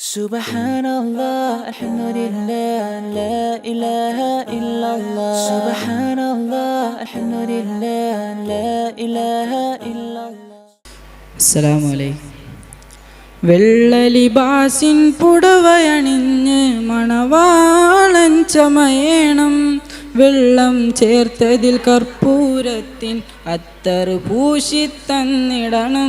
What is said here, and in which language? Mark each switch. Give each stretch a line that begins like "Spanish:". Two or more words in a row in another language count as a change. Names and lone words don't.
Arabic: سبحان الله، الحمد لله، لا إله إلا الله. سبحان الله، الحمد لله، لا إله إلا الله. السلام عليكم.
Malayalam: വെള്ളലിബാസിൻ പുടവയണിഞ്ഞ് മണവാളൻ ചമയേണം, വെള്ളം ചേർത്തതിൽ കർപ്പൂരത്തിൻ അത്തറ് പൂശിത്തന്നിടണം.